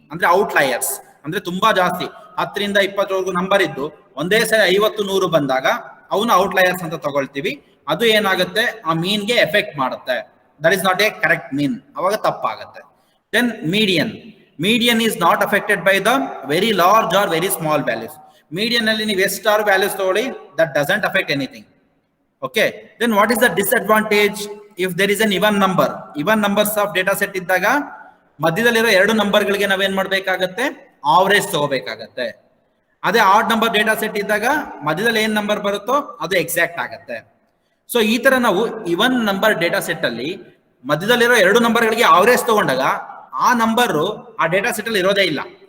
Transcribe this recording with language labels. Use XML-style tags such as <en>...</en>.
<kn>ಅಂದ್ರೆ ಔಟ್ಲೈಯರ್ಸ್ ಅಂದ್ರೆ ತುಂಬಾ ಜಾಸ್ತಿ 10 ರಿಂದ 20 ನಂಬರ್ ಇದ್ದು ಒಂದೇ ಸರಿ 50 100 ಬಂದಾಗ ಅವನ್ನ ಔಟ್ಲೈಯರ್ಸ್ ಅಂತ ತಗೊಳ್ತೀವಿ. ಅದು ಏನಾಗುತ್ತೆ, ಆ ಮೀನ್ಗೆ ಎಫೆಕ್ಟ್ ಮಾಡುತ್ತೆ.</kn> <en>that is not a correct mean,</en> <kn>ಅವಾಗ ತಪ್ಪಾಗುತ್ತೆ.</kn> <en>Then median is not affected by the very large or very small values.</en> <kn>Median ಅಲ್ಲಿ ನೀವು ಎಷ್ಟಾರು ವ್ಯಾಲ್ಯೂಸ್ ತಗೊಳ್ಳಿ,</kn> <en>That doesn't affect anything. Okay, then what is the disadvantage if there is an even number?</en> <kn>Even numbers of data set ಇದ್ದಾಗ ಮಧ್ಯದಲ್ಲಿರೋ 2 ನಂಬರ್ಗಳಿಗೆ ನಾವೇನ್ ಮಾಡ್ಬೇಕಾಗತ್ತೆ, average ತಗೋಬೇಕಾಗತ್ತೆ. ಅದೇ odd number data set ಇದ್ದಾಗ ಮಧ್ಯದಲ್ಲಿ ಏನ್ ನಂಬರ್ ಬರುತ್ತೋ ಅದು ಎಕ್ಸಾಕ್ಟ್ ಆಗತ್ತೆ. ಸೊ ಈ ತರ ನಾವು ಇವನ್ ನಂಬರ್ ಡೇಟಾ ಸೆಟ್ ಅಲ್ಲಿ ಮಧ್ಯದಲ್ಲಿರೋ 2 ನಂಬರ್ಗಳಿಗೆ ಆವರೇಜ್ ತಗೊಂಡಾಗ ಆ ನಂಬರ್ ಆ ಡೇಟಾ ಸೆಟ್ ಅಲ್ಲಿ ಇರೋದೇ ಇಲ್ಲ.</kn>